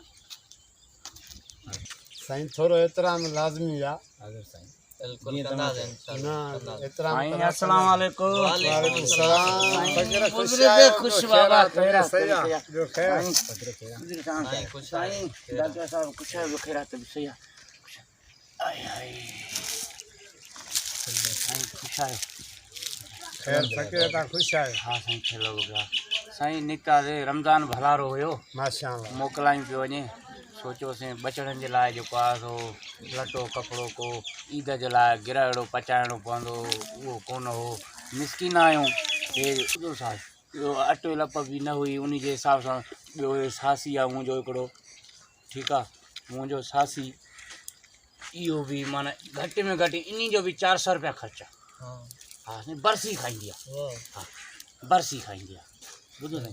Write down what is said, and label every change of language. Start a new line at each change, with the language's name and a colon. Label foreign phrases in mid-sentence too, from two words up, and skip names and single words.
Sindhi: साईं थोरो एतिराम लाज़मी आहे हाज़िर साईं बिल्कुल कंदा न एतिराम
Arabic: السلام عليكم وعليكم السلام
Sindhi: फकीर खुश गुज़रे आयो खुश बाबा खैरा सही आहे ॿियो ख़ैर साईं डॉक्टर साहब
Hindi: खुश है
Sindhi: खैरा
Hindi: तो सही है
Sindhi: आय हाय साईं खुश आयो ख़ैर फकीर तव्हां खुश आयो हाँ साईं खेलो गया साईं निका दे रमज़ान भलारो हुयो माशाअल्लाह मोकलायूं पियो वञे सोचियोसीं बचड़नि जे लाइ जेको आहे सो लटो कपिड़ो को ईद जे लाइ गिराइड़ो पचाइणो पवंदो उहो कोन हो मिसकिन आहियूं हे ॿियो छा ॿियो अटो लप बि न हुई उन जे हिसाब सां ॿियो सासी आहे मुंहिंजो हिकिड़ो ठीकु आहे मुंहिंजो सासी इहो बि माना घटि में घटि इन जो बि 400 रुपया ख़र्चु आहे हा बरसी खाईंदी आहे हा बरसी खाईंदी आहे ॿुधो न